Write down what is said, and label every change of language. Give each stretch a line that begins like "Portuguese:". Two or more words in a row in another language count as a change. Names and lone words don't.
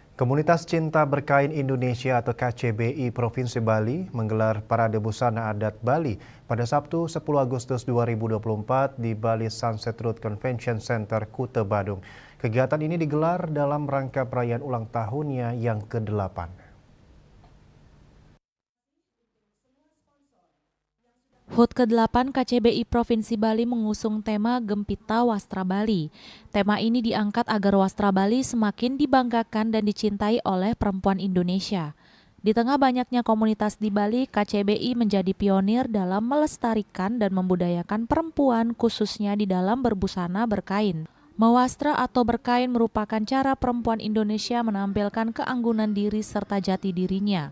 Indonesian: Komunitas Cinta Berkain Indonesia atau KCBI Provinsi Bali menggelar Parade Busana Adat Bali pada Sabtu 10 Agustus 2024 di Bali Sunset Road Convention Center, Kuta Badung. Kegiatan ini digelar dalam rangka perayaan ulang tahunnya yang ke-8. HUT ke-8 KCBI Provinsi Bali mengusung tema Gempita Wastra Bali. Tema ini diangkat agar wastra Bali semakin dibanggakan dan dicintai oleh perempuan Indonesia. Di tengah banyaknya komunitas di Bali, KCBI menjadi pionir dalam melestarikan dan membudayakan perempuan khususnya di dalam berbusana berkain. Mewastra atau berkain merupakan cara perempuan Indonesia menampilkan keanggunan diri serta jati dirinya.